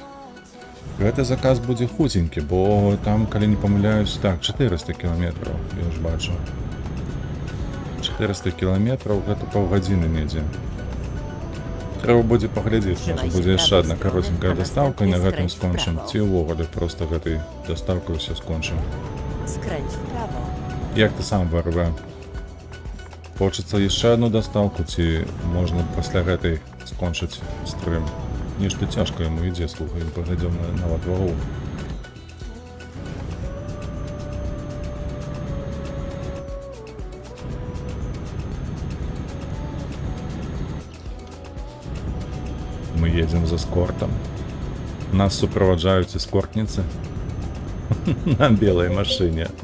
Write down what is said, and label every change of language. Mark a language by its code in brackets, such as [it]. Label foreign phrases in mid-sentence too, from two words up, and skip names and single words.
[be] Гэты заказ будзе хуценькі, бо там, калі не памыляюсь, так, 400 кіламетраў, я ж бачу. 400 кіламетраў, гэта паўгадзіны недзе. Трэба будзе паглядзець, можа будзе яшчэ адна каротенькая дастаўка, і на гэтым скончым. Ці ўвогуле проста гэтай дастаўкай ўсё скончым. [pl] Skręć w prawo. [be] Як ты сам вырве? Хочацца яшчэ адну дастаўку, ці можна пасля гэтай скончыць стрым? Нешта цяжка яму ідзе, слухай, паглядзём нават вагу. Мы едзем з эскортам. Нас суправаджаюць эскортніцы на белай машыне.